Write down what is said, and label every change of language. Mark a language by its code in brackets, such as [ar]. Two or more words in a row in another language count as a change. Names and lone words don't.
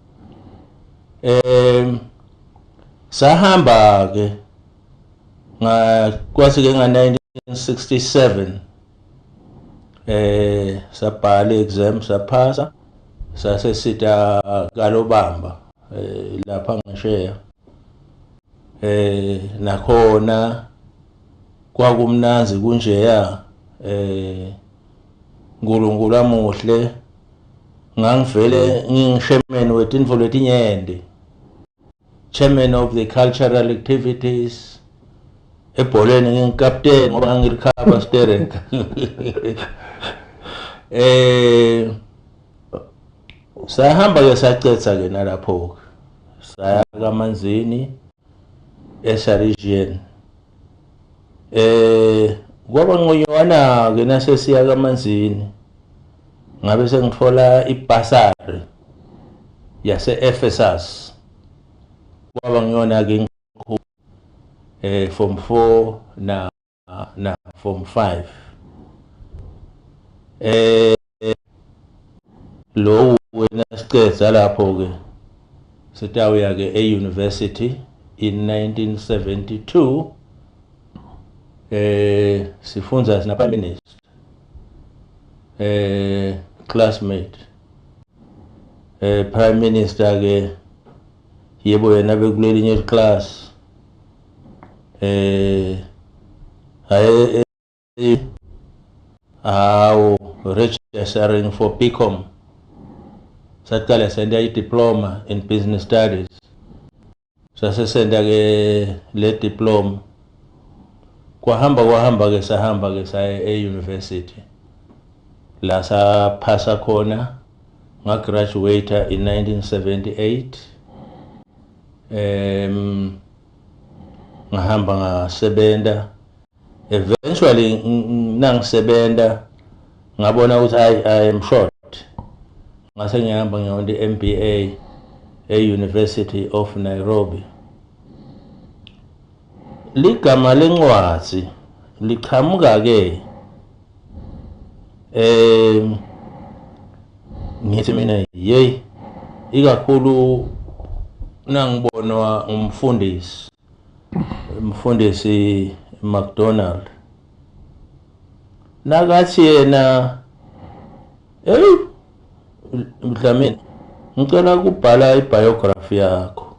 [ss] sahamba ke kwasi ke nga1967 sabhala exam saphasa sasesita Mamba lapha ngisheya nakhona kwakumnanzi kunjeya uNkulunkulu amuhle ngangivele ngingishemeni wetintfo letinyende [en] chairman of the cultural activities. [ss] Ebholeni ngingikapteni ngoba ngilikhaba steering. Sahamba ke sacetha ke nalapho. Saya kaManzini region. Kwaba ngonywana ke nasesiya kaManzini. Ngabe sengithola ibasari yase Ephesus. Kwaba ngiyona ke form 4 na form 5. Lo wena sicetha lapho ke sitawuya ke e-university in 1972. Sifundza sina [en] prime minister [ss] classmate [en] prime minister [ss] ke yebo yena bekulelinye class [en] registering for PCOM. [ss] Satkala senda [en] diploma in business studies. [ss] Sase senda ke le diploma. Kwahamba ke sahamba ke sa e-university. La sa pasa khona nga graduate in 1978. Ngahamba ngasebenza. Eventually nangisebenta ngabona ukuthi [en] I am short. [ss] Ngase ngihamba ngiyonde MBA e-University of Nairobi. Ligama lencwadzi liqhamuka ke ngithi mina ikakhulu nangibonwa umfundisi McDonald nakathi yena Dlamini ngicela ukubhala ibiography yakho.